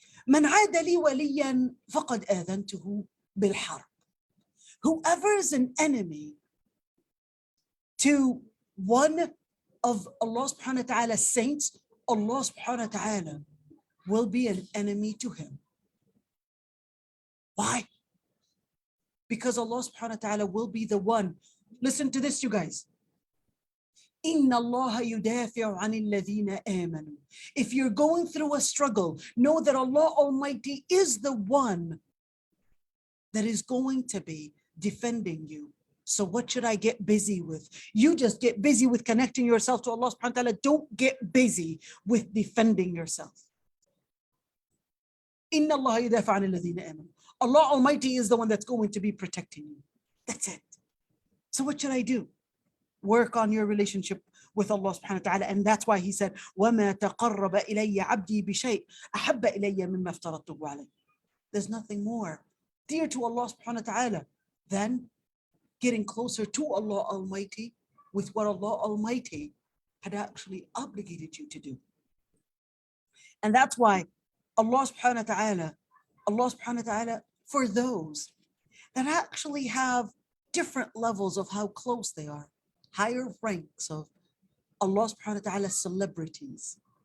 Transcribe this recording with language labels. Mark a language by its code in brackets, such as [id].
[ar] من عاد لي وليا فقد آذنته بالحرب. [en] Whoever is an enemy to one of Allah subhanahu wa ta'ala's saints, Allah subhanahu wa ta'ala will be an enemy to him. Why? Because Allah subhanahu wa ta'ala will be the one. Listen to this, you guys. [ar] إِنَّ اللَّهَ يُدَافِعُ عَنِ الَّذِينَ آمَنُوا. [en] If you're going through a struggle, know that Allah Almighty is the one that is going to be defending you. So what should I get busy with? You just get busy with connecting yourself to Allah subhanahu wa ta'ala. Don't get busy with defending yourself. [ar] إِنَّ اللَّهَ يُدَافِعُ عَنِ الَّذِينَ آمَنُوا. [en] Allah Almighty is the one that's going to be protecting you. That's it. So what should I do? Work on your relationship with Allah subhanahu wa ta'ala. And that's why he said, [ar] وَمَا تَقَرَّبَ إِلَيَّ عَبْدِي بِشَيْءٍ أَحَبَّ إِلَيَّ مِمَّا افْتَرَضْتُهُ عَلَيْهِ. [en] There's nothing more dear to Allah subhanahu wa ta'ala than getting closer to Allah Almighty with what Allah Almighty had actually obligated you to do. And that's why Allah subhanahu wa ta'ala, for those that actually have different levels of how close they are, higher ranks of Allah subhanahu wa ta'ala's celebrities.